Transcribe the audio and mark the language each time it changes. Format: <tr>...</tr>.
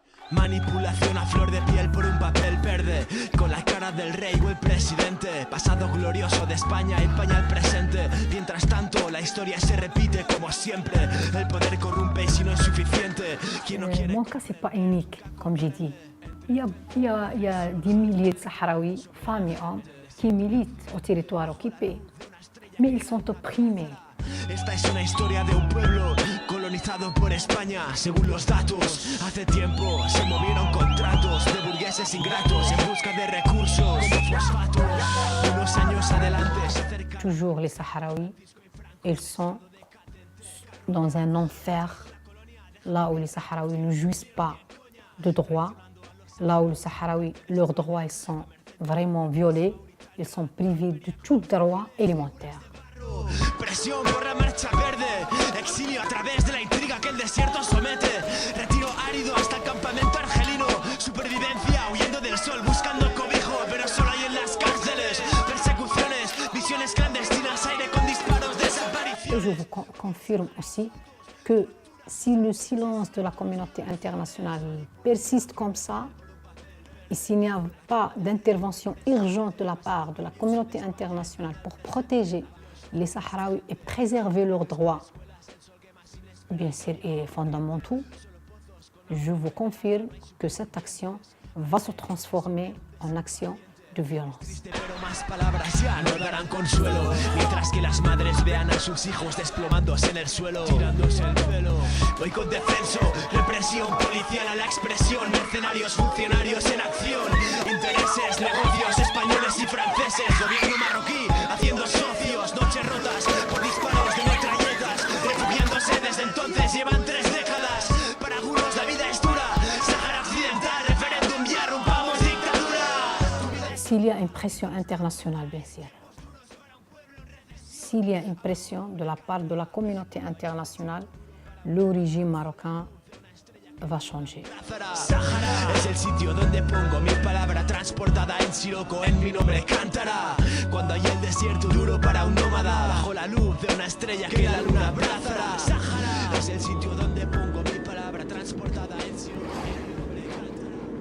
<es>Manipulación a flor de piel por un papel verde, con la cara del rey o el presidente. Pasado glorioso de España empaña el presente. Mientras tanto la historia se repite como siempre. El poder corrompe y si no es suficiente. Quien no quiere...</es> <fr>Mon cas, ce n'est pas unique, comme j'ai dit. Il y a des milliers de Sahraouis, femmes et hommes, qui militent au territoire occupé. Mais ils sont opprimés.</fr> <es>Esta es una historia de un pueblo colonizado por España. Según los datos, hace tiempo se movieron contratos de burgueses ingratos en busca de recursos como fosfatos. Unos años adelante se acerca...</es> <fr>Toujours les Sahraouis, ils sont dans un enfer, là où les Sahraouis ne jouissent pas de droits, là où les Sahraouis, leurs droits ils sont vraiment violés, ils sont privés de tout droit élémentaire.</fr> <es>Presión por la marcha verde, exilio a través de la intriga que el desierto somete, retiro árido hasta el campamento argelino, supervivencia huyendo del sol buscando cobijo, pero solo hay en las cárceles, persecuciones, misiones clandestinas, aire con disparos,</es> <fr>Et</fr> <es>desapariciones.</es> <fr>je vous confirme aussi que si le silence de la communauté internationale persiste comme ça, et s'il n'y a pas d'intervention urgente de la part de la communauté internationale pour protéger les Sahraouis et préserver leurs droits, bien sûr, et fondamentaux, je vous confirme que cette action va se transformer en action de violence.</fr> <es>Pero más palabras ya no darán consuelo, mientras que las madres vean a sus hijos desplomándose en el suelo, tirándose el pelo. Voy con defenso, represión policial a la expresión, mercenarios, funcionarios en acción, intereses, negocios españoles y franceses, gobierno marroquí haciendo socios, noches rotas por disparos de metralletas, refugiándose desde entonces, llevan 3 décadas. Para algunos la vida es dura, Sahara Occidental, referéndum ya, rompamos dictadura.</es> <fr>S'il y a une pression internationale, bien sûr, s'il y a une pression de la part de la communauté internationale, le régime marocain va changer.</fr> <es>Sahara es el sitio donde pongo mi palabra transportada en siroco, en mi nombre cantará. Cuando hay el desierto duro para un nómada, bajo la luz de una estrella que la luna abrazará. Sahara es el sitio donde pongo mi palabra transportada en siroco, en mi nombre cantará.</es>